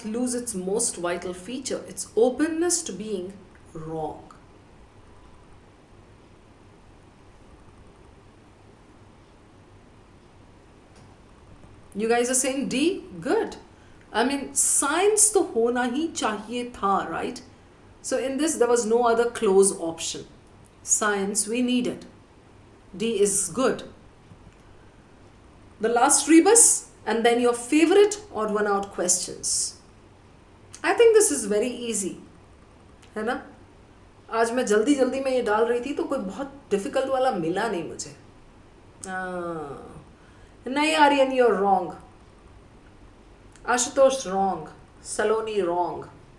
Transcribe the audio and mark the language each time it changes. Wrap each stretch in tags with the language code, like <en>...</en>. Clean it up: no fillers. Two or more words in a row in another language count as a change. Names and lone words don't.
<en>lose its most vital feature, its openness to being wrong. You guys are saying D? Good. I mean,</en> <hi>science तो होना ही चाहिए था,</hi> <en>right? So in this, there was no other close option. Science, we need it. D is good. The last rebus, and then your favorite odd one out questions. I think this is very easy.</en> <hi>है ना? आज मैं जल्दी जल्दी में ये डाल रही थी तो कोई बहुत difficult वाला मिला नहीं मुझे. नहीं Aryan,</hi> <en>you're wrong. Ashutosh wrong. Saloni wrong.</en>